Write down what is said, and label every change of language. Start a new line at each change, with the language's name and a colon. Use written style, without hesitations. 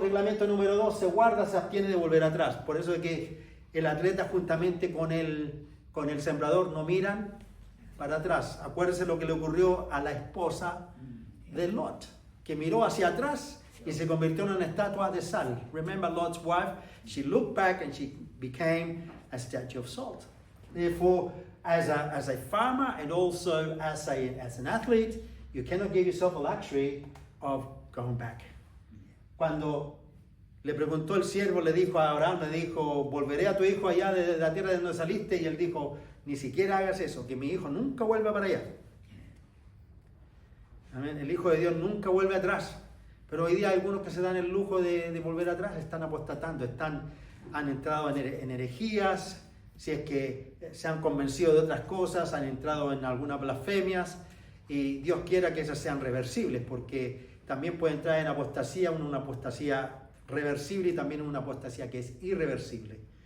Spanish: Reglamento número 2, se guarda, se abstiene de volver atrás. Por eso es que el atleta juntamente con el sembrador no miran para atrás. Acuérdense lo que le ocurrió a la esposa de Lot, que miró hacia atrás y se convirtió en una estatua de sal.
English: Remember Lot's wife? She looked back and she became a statue of salt. Therefore, as a farmer and also as an athlete, you cannot give yourself a luxury of going back.
Spanish: Cuando le preguntó el siervo, le dijo a Abraham, le dijo, volveré a tu hijo allá de la tierra de donde saliste, y él dijo, ni siquiera hagas eso, que mi hijo nunca vuelva para allá. Amén. El Hijo de Dios nunca vuelve atrás. Pero hoy día algunos que se dan el lujo de volver atrás están apostatando, han entrado en herejías, si es que se han convencido de otras cosas, han entrado en algunas blasfemias, y Dios quiera que esas sean reversibles, porque también puede entrar en apostasía, una apostasía reversible y también una apostasía que es irreversible.